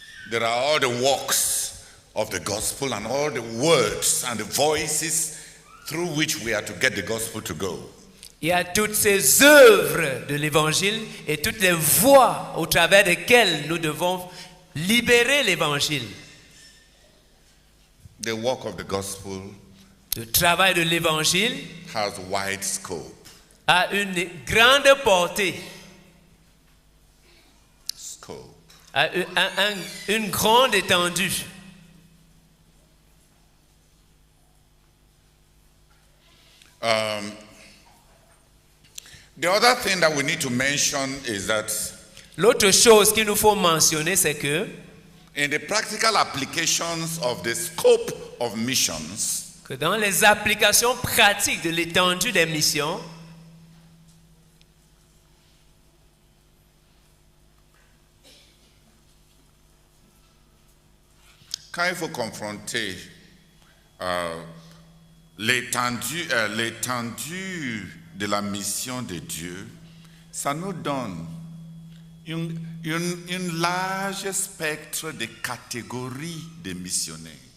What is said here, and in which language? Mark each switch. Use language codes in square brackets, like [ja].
[en] There are all the works of the gospel and all the words and the voices through which we are to get the gospel to go. [fr] Il y a toutes ces œuvres de l'évangile et toutes les voies au travers desquelles nous devons libérer l'évangile. [en] The work of the gospel [fr] Le travail de l'évangile [en] has wide scope. [fr] a une grande portée, a une grande étendue. [en] The other thing that we need to mention is that [fr] L'autre chose qu'il nous faut mentionner, c'est que [en] in the practical applications of the scope of missions, [fr] dans les applications pratiques de l'étendue des missions, quand il faut confronter l'étendue de la mission de Dieu, ça nous donne un large spectre de catégories de missionnaires.